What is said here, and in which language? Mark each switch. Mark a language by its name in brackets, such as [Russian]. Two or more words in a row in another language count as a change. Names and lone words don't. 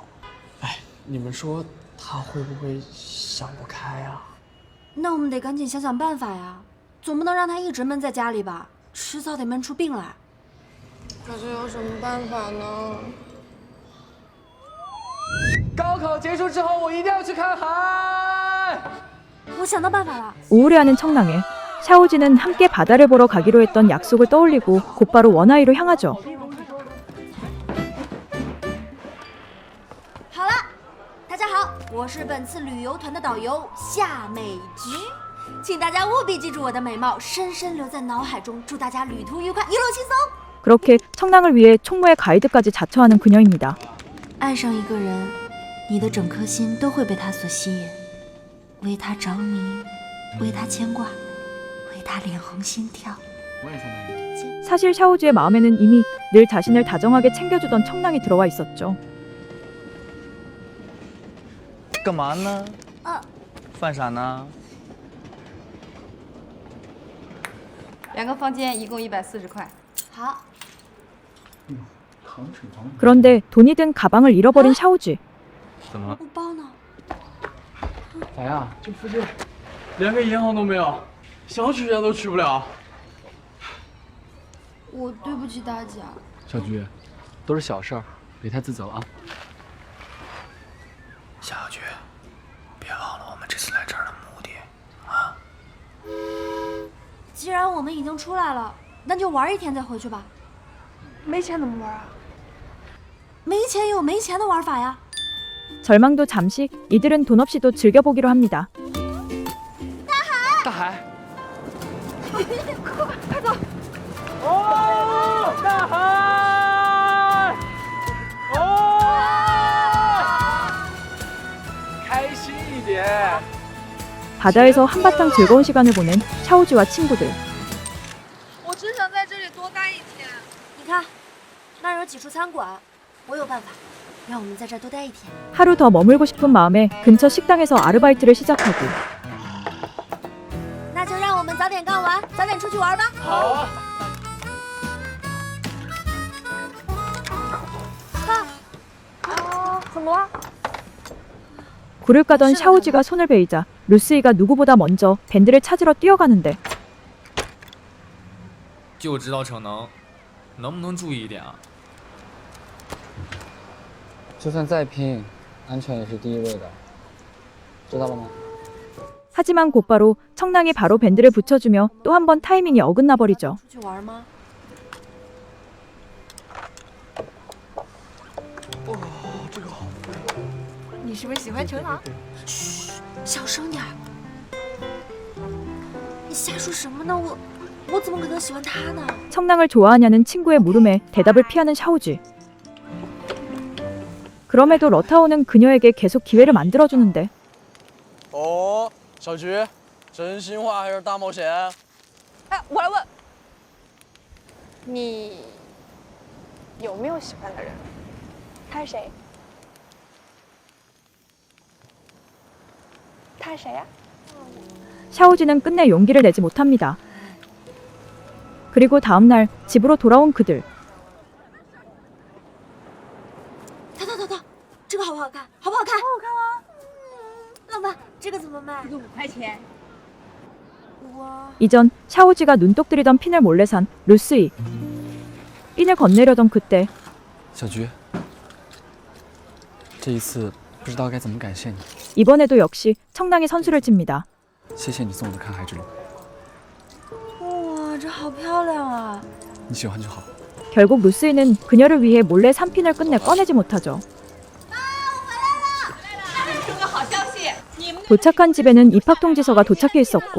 [Chinese] 哎，你们说他会不会想不开呀？那我们得赶紧想想办法呀，总不能让他一直闷在家里吧，迟早得闷出病来。可是有什么办法呢？高考结束之后，我一定要去看海。我想到办法了。 [Korean] 우울해하는 청랑에 샤오지는 함께 바다를 보러 가기로 했던 약속을 떠올리고 곧바로 원하이로 향하죠. [Chinese] 好了，大家好，我是本次旅游团的导游夏美菊，请大家务必记住我的美貌，深深留在脑海中。祝大家旅途愉快，一路轻松。 [Korean] 그렇게 청랑을 위해 총무의 가이드까지 자처하는 그녀입니다. [Chinese] 爱上一个人，你的整颗心都会被他所吸引，为他着迷，为他牵挂，为他脸红心跳。 [Korean] 사실 샤오지의 마음에는 이미 늘 자신을 다정하게 챙겨주던 청랑이 들어와 있었죠. [Chinese] 干嘛呢？犯傻呢？ 2个房间一共140块。好。 [Korean] 그런데 돈이 든 가방을 잃어버린 샤오지. [Chinese] 怎么了？我包呢？咋样？这附近连个银行都没有，想取钱都取不了。我对不起大家。小菊，都是小事儿，别太自责啊。小菊，别忘了我们这次来这儿的目的啊！既然我们已经出来了，那就玩一天再回去吧。没钱怎么玩啊？没钱有没钱的玩法呀。 [Korean] 절망도 잠시 이들은 돈 없이도 즐겨보기로 합니다. [Chinese] 大海，快走！哦，大海，哦，开心一点。 [Korean] 바다에서 한바탕 즐거운 시간을 보낸 샤오지와 친구들. [Chinese] 我只想在这里多待一天。你看，那儿有几处餐馆，我有办法，让我们在这儿多待一天。 [Korean] 하루 더 머물고 싶은 마음에 근처 식당에서 아르바이트를 시작하고 [Chinese] 那就让我们早点干完，早点出去玩吧。好啊。爸，怎么了？ [Korean] 굴을 까던 샤오지가 손을 베이자 루스이가 누구보다 먼저 밴드를 찾으러 뛰어가는데 [Chinese] 就知道逞能，能不能注意一点啊？就算再拼，安全也是第一位的，知道了吗？ [Korean] 하지만 곧바로 청랑이 바로 밴드를 붙여주며 또 한 번 타이밍이 어긋나 버리죠. [Chinese] 出去玩吗？这个好。你是不是喜欢程朗？嘘，小声点儿。你瞎说什么呢？我怎么可能喜欢他呢？ [Korean] 청랑을 좋아하냐는 친구의 물음에 대답을 피하는 샤오지. 그럼에도 러타오는 그녀에게 계속 기회를 만들어주는데 [Chinese] 哦，小菊，真心话还是大冒险？哎，我来问，你有没有喜欢的人？他是谁？他是谁呀？ [Korean] 샤오지는 끝내 용기를 내지 못합니다. 그리고 다음날 집으로 돌아온 그들. [Chinese] 他，这个好不好看？好不好看？好好看啊！老板，这个怎么卖？这个5块钱。我 [Korean] 이전 샤오지가 눈독 들이던 핀을 몰래 산 루스이. 핀을 건네려던 그때 [Chinese] 小菊，这一次不知道该怎么感谢你， [Korean] 이번에도 역시 청랑이 선수를 칩니다. [Chinese] 谢谢你送我的看海之旅，哇，这好漂亮啊！你喜欢就好。 [Korean] 결국 루스이는 그녀를 위해 몰래 산 핀을 끝내 꺼내지 못하죠. 도착한 집에는 입학 통지서가 도착해 있었고